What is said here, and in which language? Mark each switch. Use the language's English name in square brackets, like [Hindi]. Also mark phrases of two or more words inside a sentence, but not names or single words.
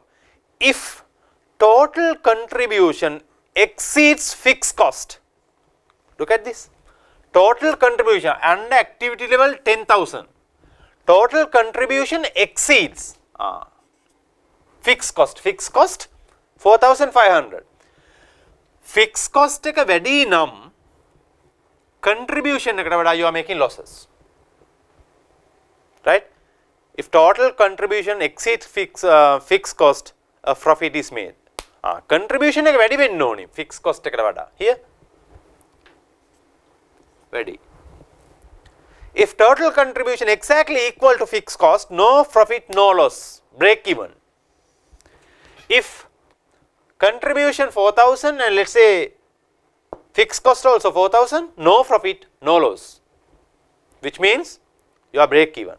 [English] If total contribution exceeds fixed cost, look at this, total contribution under activity level 10,000, total contribution exceeds fixed cost 4,500. Fixed cost [Sinhala] එක වැඩි නම් [English] contribution [Sinhala] එකට වඩා [English] you are making losses, right. If total contribution exceeds fixed cost, a profit is made. [Sinhala] Contribution එක වැඩි වෙන්න ඕනේ [English] fixed cost [Sinhala] එකට වඩා. Here වැඩි. [English] If total contribution exactly equal to fixed cost, no profit, no loss, break even. If contribution 4,000 and let us say fixed cost also 4,000, no profit, no loss, which means you are break even.